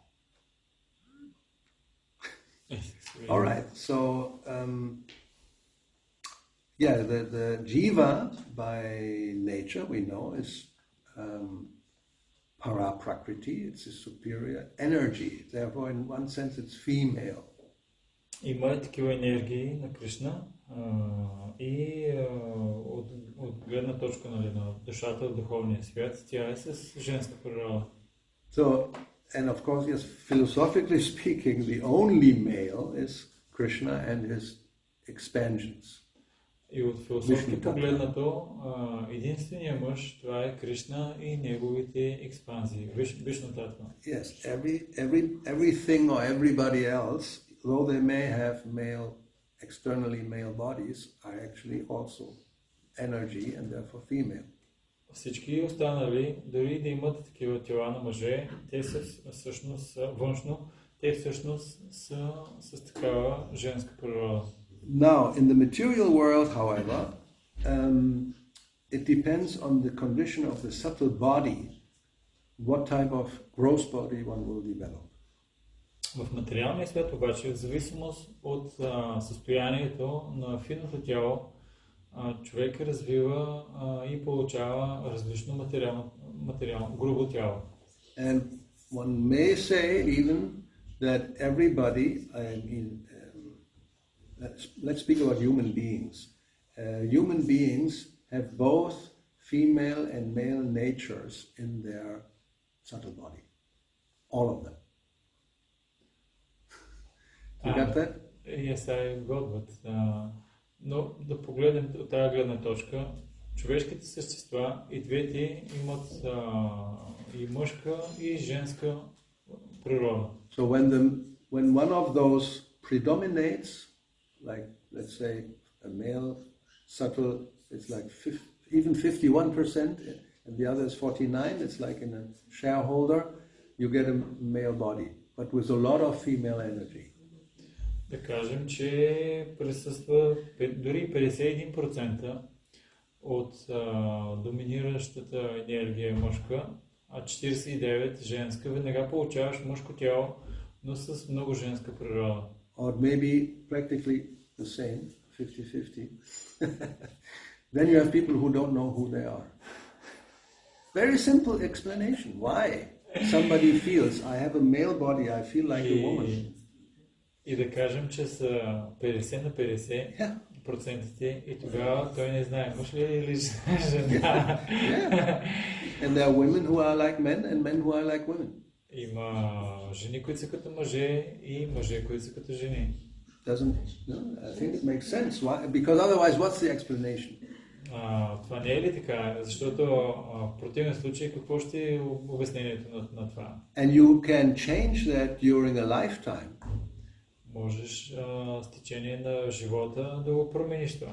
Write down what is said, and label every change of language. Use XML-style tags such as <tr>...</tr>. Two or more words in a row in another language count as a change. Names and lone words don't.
<en>All right. So, the jiva by nature we know is</en> <sa>परा प्रकृति.</sa> <en>It's a superior energy. Therefore, in one sense, it's female.</en> <bg>Има такива енергии на Кришна и от гледна точка на душата в духовния свят, тя е с женска природа.</bg> <en>So, and of course, yes, philosophically speaking, the only male is Krishna and his expansions.</en> <bg>И от философски погледнато, единственият мъж, това е Кришна и неговите експанзии,</bg> <sa>विष्णु तत्त्व.</sa> <en>Yes, everything or everybody else, though they may have externally male bodies, are actually also energy and therefore female.</en> <bg>Всички останали, дори да имат такива тела на мъже, те са всъщност външно, те всъщност са с такава женска природа.</bg> <en>Now, in the material world, however, it depends on the condition of the subtle body, what type of gross body one will develop.</en> <bg>В материалния свят обаче, в зависимост от състоянието на финното тяло, човек развива и получава различно материално грубо тяло.</bg> <en>And one may say even that everybody, let's speak about human beings. Human beings have both female and male natures in their subtle body. All of them. You got that? Yes, I got that.</en> <bg>Но да погледнем от тази гледна точка, човешките същества и двете имат и мъжка и женска природа.</bg> <en>So when one of those predominates, like let's say a male subtle, it's like even 51%, and the other is 49%. It's like in a shareholder, you get a male body, but with a lot of female energy.</en> <bg>Да кажем, че присъства дори 51% от доминиращата енергия мъжка, а 49% женска. Веднага получаваш мъжко тяло, но с много женска природа.</bg> <en>Or maybe practically the same, 50-50. Then you have people who don't know who they are. Very simple explanation. Why? Somebody feels, I have a male body, I feel like a woman.</en> <bg>И да кажем, че са 50 на 50 процентите и тогава той не знае мъж ли или жена.</bg> <en>And there are women who are like men and men who are like women.</en> <bg>Има жени, които са като мъже и мъже, които са като жени.</bg> <en>I think it makes sense. Why? Because otherwise, what's the explanation?</en> <bg>Това не е ли така? Защото в противен случай какво ще е обяснението на това?</bg> <en>And you can change that during a lifetime.</en> <bg>Можеш с течение на живота да го промениш това.</bg>